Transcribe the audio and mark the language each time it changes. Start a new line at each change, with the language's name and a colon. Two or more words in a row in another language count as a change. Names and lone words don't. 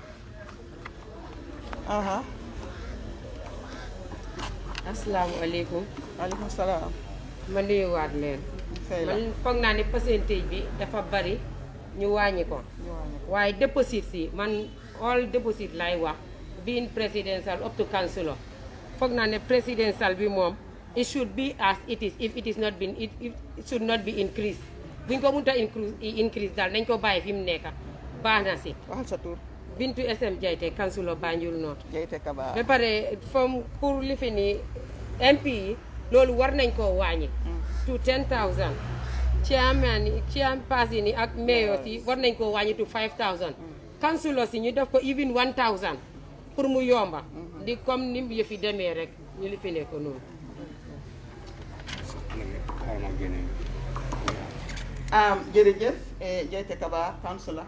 Wolof: asalaamaaleykum. waaleykum salaam. ma nuyuwaat leen. man foog naa ne pourcentage bi dafa bari ñu wàññi ko. waaye déposit si man all déposit lay wax
English: being presidential up to councilor
Wolof: foog naa ne presidential bi moom
English: it should be as it is if it is not been it should not be increased
Wolof: buñ ko mënta increase daal nañ ko bàyyi fi mu nekk baax na si. waxal sa tur. Bintu SM Jaiteh councilor Banjul North. Jaiteh Kaba. ba pare from pour li fi ni MP yi loolu war nañ koo wàññi. to 10,000. chairman yi ak mayor yi war nañ koo wàññi to 5,000. councilor si ñu def ko even 1,000 pour mu yomba. di comme ni mu yëfi demee rek ñu li fi ne ko noonu. jërëjëf Jaiteh Kaba councilor.